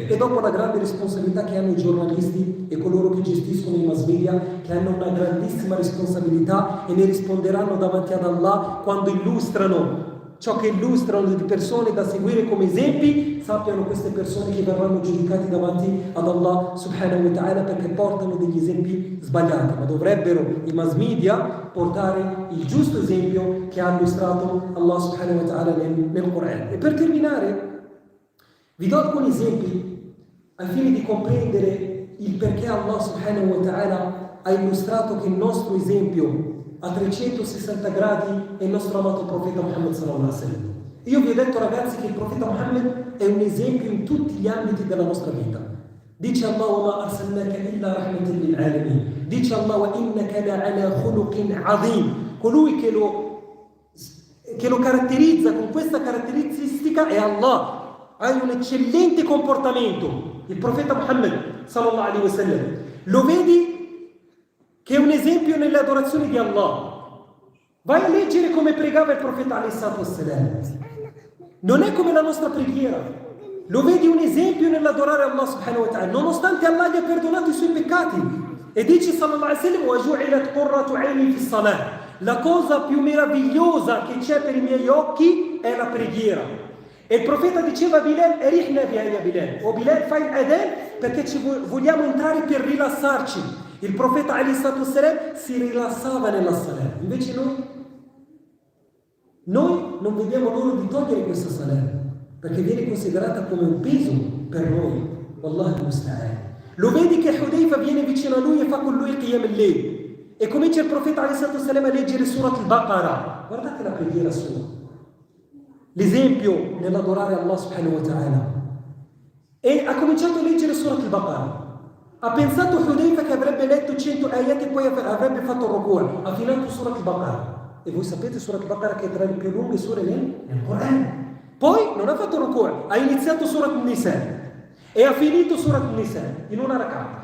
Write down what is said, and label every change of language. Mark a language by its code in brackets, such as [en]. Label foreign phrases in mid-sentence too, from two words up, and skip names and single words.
[it] E dopo la grande responsabilità che hanno i giornalisti e coloro che gestiscono i mass media, che hanno una grandissima responsabilità e ne risponderanno davanti ad Allah quando illustrano ciò che illustrano di persone da seguire come esempi, sappiano queste persone che verranno giudicate davanti ad Allah [ar] سبحانه وتعالى [it] perché portano degli esempi sbagliati, ma dovrebbero i mass media portare il giusto esempio che ha illustrato Allah [ar] سبحانه وتعالى [it] nel Quran. E per terminare vi do alcuni esempi al fine di comprendere il perché Allah [ar] سبحانه وتعالى [it] ha illustrato che il nostro esempio a 360 gradi è il nostro amato profeta Muhammad [ar] صلى الله عليه وسلم. [it] Io vi ho detto ragazzi che il profeta Muhammad è un esempio in tutti gli ambiti della nostra vita. Dice Allah: [ar] "وما أرسلناك إلا رحمة للعالمين". [it] Dice Allah: [ar] "وإنك لعلى خلق عظيم". [it] Colui che lo caratterizza con questa caratteristica è Allah. Hai un eccellente comportamento, il profeta Muhammad [ar] صلى الله عليه وسلم. [it] Lo vedi che è un esempio nelle adorazioni di Allah. Vai a leggere come pregava il profeta [ar] عليه الصلاة والسلام. [it] Non è come la nostra preghiera. Lo vedi un esempio nell'adorare Allah [ar] سبحانه وتعالى, [it] nonostante Allah gli ha perdonato i suoi peccati. E dice [ar] صلى الله عليه وسلم: "وجعلت قرة عيني في الصلاة". [it] La cosa più meravigliosa che c'è per i miei occhi è la preghiera. E il profeta diceva a Bilal: [ar] "أرحنا بها يا بلال". [it] O Bilal, fai il adhan perché vogliamo entrare per rilassarci. Il profeta [ar] عليه الصلاة والسلام [it] si rilassava nella salat. Invece noi non vediamo l'ora di togliere questa salat, perché viene considerata come un peso per noi. [ar] والله المستعان. [it] Lo vedi che Hudayfa viene vicino a lui e fa con lui il [ar] قيام الليل. [it] E comincia il profeta [ar] عليه الصلاة والسلام [it] a leggere Surat al-Baqarah. Guardate la preghiera sua. L'esempio nell'adorare Allah [ar] سبحانه وتعالى. [it] E ha cominciato a leggere Surat al-Baqarah. Ha pensato Hudayfa che avrebbe letto 100 ayat e poi avrebbe fatto il ruku'. Ha finito Surat al-Baqarah. E voi sapete Surat al-Baqarah che è tra le più lunghe sure nel Quran. Poi non ha fatto il ruku', ha iniziato Surat al-Nisa e ha finito Surat al-Nisa in una rak'ah.